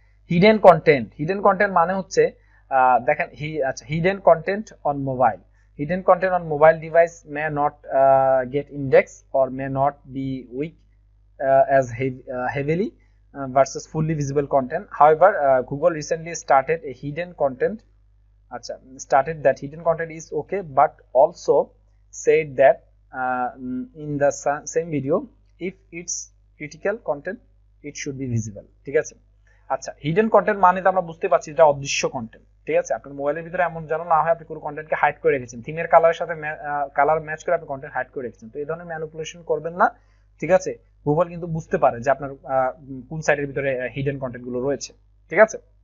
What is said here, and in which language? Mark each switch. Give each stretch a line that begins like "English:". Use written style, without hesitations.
English: hidden content, hidden content
Bangla: মানে হচ্ছে দেখেন আচ্ছা,
English: Hidden content on mobile, hidden content on mobile device may not get index or may not be weak as heavily versus fully visible content. However, Google recently started a hidden content, started that hidden content is okay, but also said that in the same video, if it's critical content, it should be visible,
Bangla: ঠিক আছে। আচ্ছা, hidden content মানে তো আমরা বুঝতে পারছি এটা অদৃশ্য কন্টেন্ট, ঠিক আছে। আপনার মোবাইলের ভিতরে এমন যেন না হয় আপনি কোনো কন্টেন্টকে হাইড করে রেখেছেন, থিমের কালারের সাথে কালার ম্যাচ করে আপনি কন্টেন্ট হাইড করে রেখেছেন, তো এই ধরনের ম্যানিপুলেশন করবেন না, ঠিক আছে। গুগল কিন্তু বুঝতে পারে যে আপনার কোন সাইটের ভিতরে হিডেন কন্টেন্ট গুলো রয়েছে, ঠিক আছে।